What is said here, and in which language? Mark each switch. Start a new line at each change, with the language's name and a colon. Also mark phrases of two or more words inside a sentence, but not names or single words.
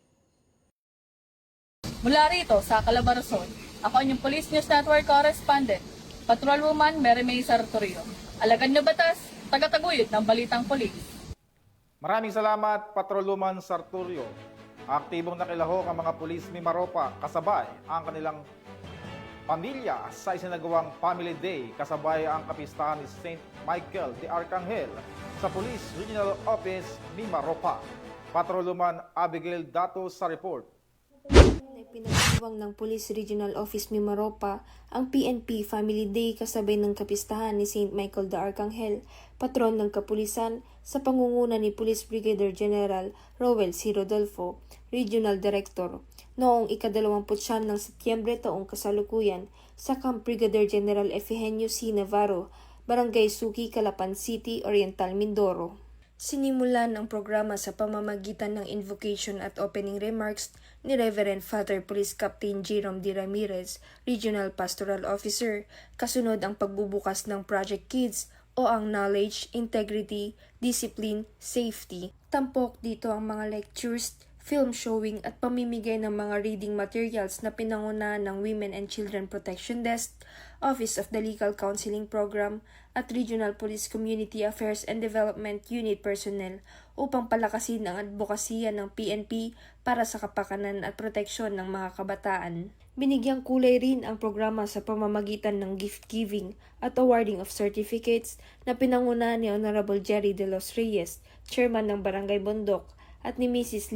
Filipino: Mula rito sa Calabarzon, ako ang inyong Police News Network correspondent, Patrolwoman Mary May Sartorio. Alagad na batas, tagataguyod ng balitang pulis. Maraming salamat, Patrolwoman Sartorio. Aktibong nakilahok ang mga pulis Mimaropa kasabay ang kanilang pamilya sa isinagawang Family Day kasabay ang kapistahan ni St. Michael de Arcangel sa Police Regional Office Mimaropa. Patrolwoman Abigail Dato sa report. Pinagdiwang ng Police Regional Office Mimaropa ang PNP Family Day kasabay ng kapistahan ni St. Michael de Arcangel, patron ng kapulisan, sa pangunguna ni Police Brigadier General Rowel C. Rodolfo, Regional Director, noong ika-29 ng Setyembre taong kasalukuyan sa Camp Brigadier General Efegenio C. Navarro, Barangay Suki, Calapan City, Oriental, Mindoro. Sinimulan ang programa sa pamamagitan ng invocation at
English: opening remarks
Filipino: ni Reverend Father Police Captain Jerome D. Ramirez, Regional Pastoral Officer, kasunod ang pagbubukas ng Project Kids o ang Knowledge, Integrity, Discipline, Safety. Tampok dito ang mga lectures,
English: film showing
Filipino: at pamimigay ng mga
English: reading materials
Filipino: na pinangunahan ng Women and Children Protection Desk, Office of the Legal Counseling Program at Regional Police Community Affairs and Development Unit personnel upang palakasin ang advokasya ng PNP para sa kapakanan at proteksyon ng mga kabataan. Binigyang kulay rin ang programa sa pamamagitan ng
English: gift giving
Filipino: at
English: awarding of certificates
Filipino: na pinangunahan ni Honorable Jerry De Los Reyes, Chairman ng Barangay Bondok, at ni Mrs.